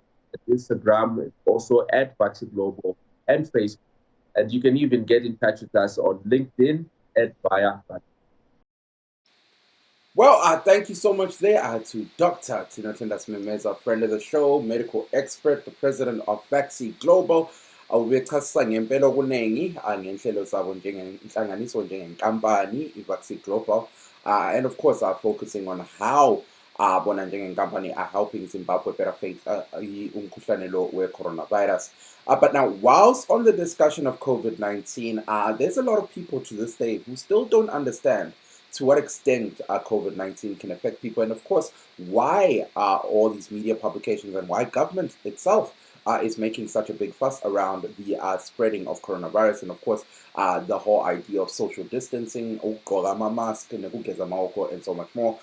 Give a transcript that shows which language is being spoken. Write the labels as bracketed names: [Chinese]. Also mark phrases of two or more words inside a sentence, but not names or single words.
[English] Instagram is also @VaxiGlobal, and Facebook. And you can even get in touch with us on LinkedIn @via. Well, thank you so much there to Dr. Tinotenda Simemeza, friend of the show, medical expert, the president of Vaxi Global. [North Ndebele] Ubechasisa ngempela okunengi ngenhlelo zabo njengenhlanganiso njengenkampani iVaxi Global, [English] and of course focusing on how [North Ndebele] bona njengenkampani [English] are helping Zimbabwe better face [North Ndebele] umkhuhlane lo we-coronavirus. [English] But now, whilst on the discussion of COVID-19, there's a lot of people to this day who still don't understand to what extent COVID-19 can affect people, and of course, why all these media publications and why government itself is making such a big fuss around the spreading of coronavirus, and of course, the whole idea of social distancing, mask, and so much more.